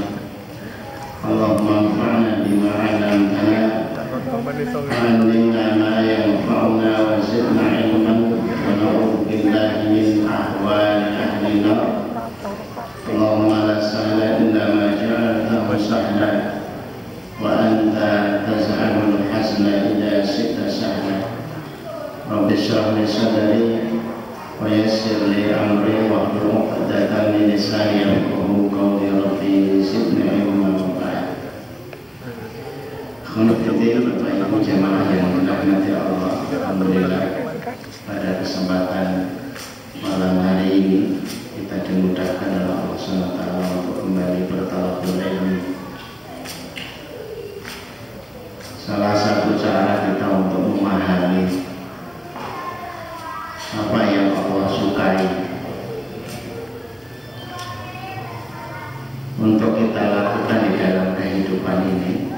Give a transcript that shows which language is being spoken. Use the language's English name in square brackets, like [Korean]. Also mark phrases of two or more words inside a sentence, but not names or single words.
[Arabic] اللهم انفعنا بما علمتنا وعلمنا ما ينفعنا وزدنا علما ونعوذ بالله من أحوال أهل النار. اللهم لا سهل إلا ما جعلته سهلا وأنت تجعل الحزن إذا شئت سهلا. رب اشرح لي صدري ويسر لي أمري واحلل عقدة من لساني يفقهوا قولي. رب زدني علما وبعد. [Indonesian] Khonofidil Bapak Ibu jamaah yang dirahmati Allah, alhamdulillah pada kesempatan malam hari ini kita dimudahkan oleh Allah SWT untuk kembali bertalaqul ilmi. Salah satu cara kita untuk memahami apa yang Allah sukai untuk kita lakukan di dalam kehidupan ini,